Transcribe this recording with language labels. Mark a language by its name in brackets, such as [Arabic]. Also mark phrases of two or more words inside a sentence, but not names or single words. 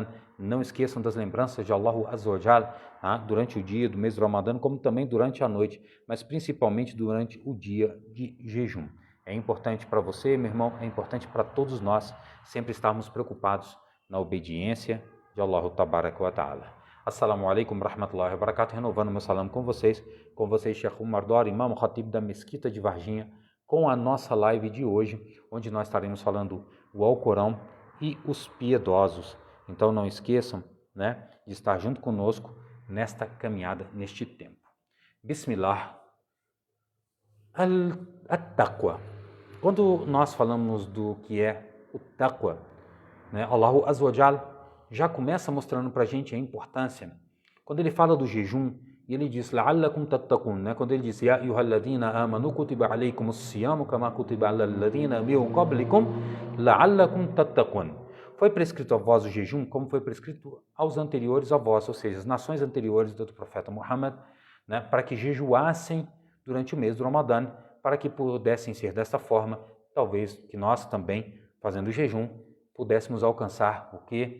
[Portuguese] Não esqueçam das lembranças de [Arabic] الله عز وجل, [Portuguese] durante o dia do mês do Ramadã, como também durante a noite, mas principalmente durante o dia de jejum. É importante para você, meu irmão, é importante para todos nós sempre estarmos preocupados na obediência de [Arabic] الله تبارك وتعالى. السلام عليكم ورحمة الله وبركاته. [Portuguese] Renovando meu salam com vocês, Sheikh Omar Dori, Imam Khatib da Mesquita de Varginha, com a nossa live de hoje, onde nós estaremos falando o Alcorão e os piedosos. Então não esqueçam, né, de estar junto conosco nesta caminhada, neste tempo. [Arabic] بسم الله. التقوى. [Portuguese] Quando nós falamos do que é o taqwa, né, [Arabic] الله عز وجل [Portuguese] já começa mostrando para a gente a importância. Quando ele fala do jejum, ele diz, [Arabic] لعلكم تتقون, [Portuguese] né? Quando ele diz, [Arabic] يا أيها الذين آمنوا كتب عليكم الصيام كما كتب على الذين من قبلكم لعلكم تتقون. [Portuguese] Foi prescrito a vós o jejum como foi prescrito aos anteriores a vós, ou seja, as nações anteriores do profeta Muhammad, né, para que jejuassem durante o mês do Ramadã, para que pudessem ser desta forma, talvez que nós também, fazendo o jejum, pudéssemos alcançar o que?